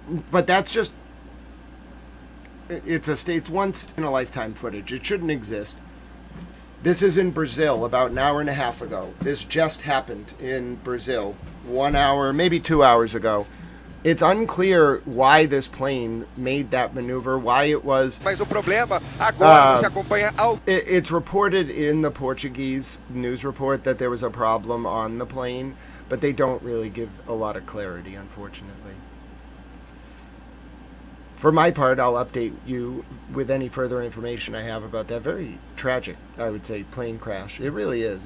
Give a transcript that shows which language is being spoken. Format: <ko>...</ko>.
<en>But that's just, it's once in a lifetime footage. It shouldn't exist. This is in Brazil about an hour and a half ago. This just happened in Brazil 1 hour, maybe 2 hours ago. It's unclear why this plane made that maneuver, why it was.</en> <pt>Mas o problema agora você acompanha</pt> <en>It's reported in the Portuguese news report that there was a problem on the plane, but they don't really give a lot of clarity, unfortunately. For my part, I'll update you with any further information I have about that very tragic, I would say, plane crash. It really is.</en>